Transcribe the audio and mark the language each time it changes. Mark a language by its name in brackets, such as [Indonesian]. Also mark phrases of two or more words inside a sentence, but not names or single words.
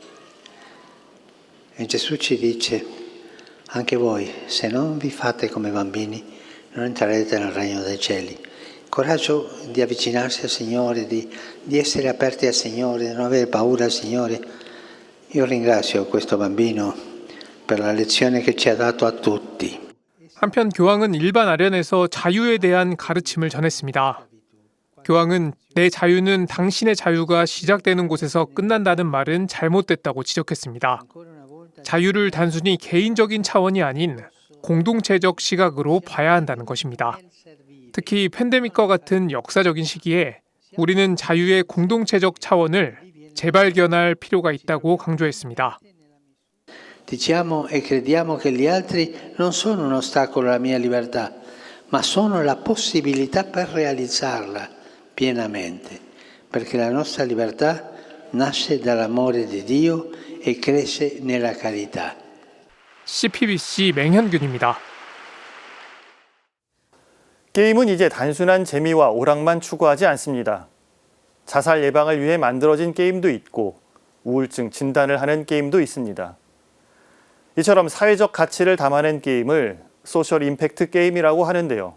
[Italian] E Gesù ci dice, anche voi, se non vi fate come bambini, non entrerete nel regno dei cieli. Coraggio di avvicinarsi al Signore, di essere aperti al Signore, di non avere paura al Signore. Io ringrazio questo bambino per la lezione che ci ha dato a tutti. [Korean] 한편 교황은 일반 아련에서 자유에 대한 가르침을 전했습니다. 교황은 내 자유는 당신의 자유가 시작되는 곳에서 끝난다는 말은 잘못됐다고 지적했습니다. 자유를 단순히 개인적인 차원이 아닌 공동체적 시각으로 봐야 한다는 것입니다. 특히 팬데믹과 같은 역사적인 시기에 우리는 자유의 공동체적 차원을 재발견할 필요가 있다고 강조했습니다. [Italian] Diciamo e crediamo che gli altri non sono un ostacolo alla mia libertà, ma sono la possibilità per realizzarla pienamente, perché la nostra libertà nasce dall'amore di Dio e cresce nella carità. [Korean] CPBC 맹현균입니다. 게임은 이제 단순한 재미와 오락만 추구하지 않습니다. 자살 예방을 위해 만들어진 게임도 있고 우울증 진단을 하는 게임도 있습니다. 이처럼 사회적 가치를 담아낸 게임을 소셜 임팩트 게임이라고 하는데요.